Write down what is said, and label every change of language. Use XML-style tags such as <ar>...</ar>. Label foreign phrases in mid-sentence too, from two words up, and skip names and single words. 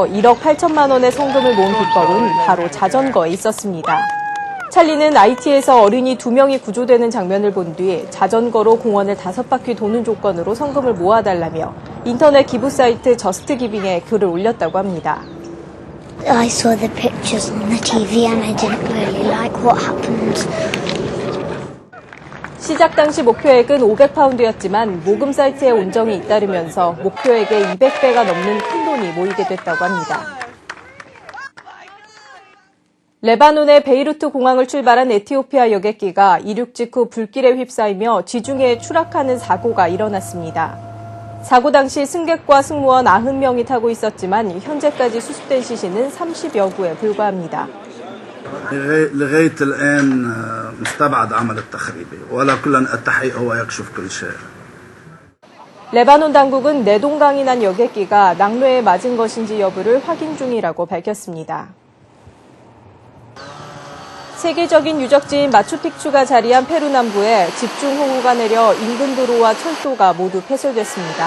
<ko>1억 8천만 원의 성금을 모은 비법은 바로 자전거에 있었습니다. 찰리는 IT에서 어린이 2명이 구조되는 장면을 본 뒤 자전거로 공원을 5바퀴 도는 조건으로 성금을 모아달라며 인터넷 기부 사이트 저스트기빙에 글을 올렸다고 합니다.</ko> <en>I saw the pictures on the TV and I didn't really like what happened.</en> <ko>시작 당시 목표액은 500파운드였지만 모금 사이트의 온정이 잇따르면서 목표액의 200배가 넘는 큰 돈이 모이게 됐다고 합니다. 레바논의 베이루트 공항을 출발한 에티오피아 여객기가 이륙 직후 불길에 휩싸이며 지중해에 추락하는 사고가 일어났습니다. 사고 당시 승객과 승무원 90명이 타고 있었지만 현재까지 수습된 시신은 30여 구에 불과합니다.</ko> <ar>لغاية الآن مستبعد عمل التخريب ولا كل التحقيق هو يكشف كل شيء.</ar> <ko>레바논 당국은 내동강이 난 여객기가 낙뢰에 맞은 것인지 여부를 확인 중이라고 밝혔습니다. 세계적인 유적지인 마추픽추가 자리한 페루 남부에 집중호우가 내려 인근 도로와 철도가 모두 폐쇄됐습니다.</ko>